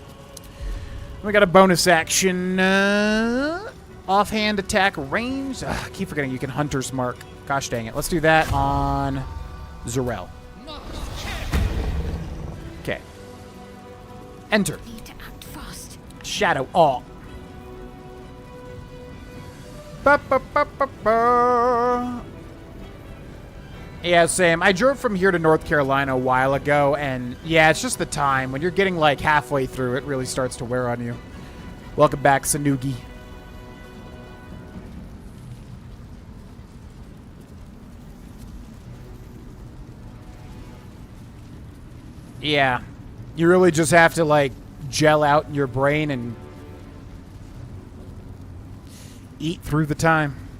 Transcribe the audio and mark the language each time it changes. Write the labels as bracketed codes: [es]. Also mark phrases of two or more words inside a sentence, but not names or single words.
[en] We got a bonus action. Offhand attack range. Ugh, I keep forgetting you can Hunter's Mark. Gosh dang it. Let's do that on Zarel. Okay. Enter. Need to act fast. Shadow Awe. Ba, ba, ba, ba, ba. Yeah, same. I drove from here to North Carolina a while ago, and yeah, it's just the time. When you're getting like halfway through, it really starts to wear on you. Welcome back, Sanugi. Yeah, you really just have to like gel out in your brain and eat through the time.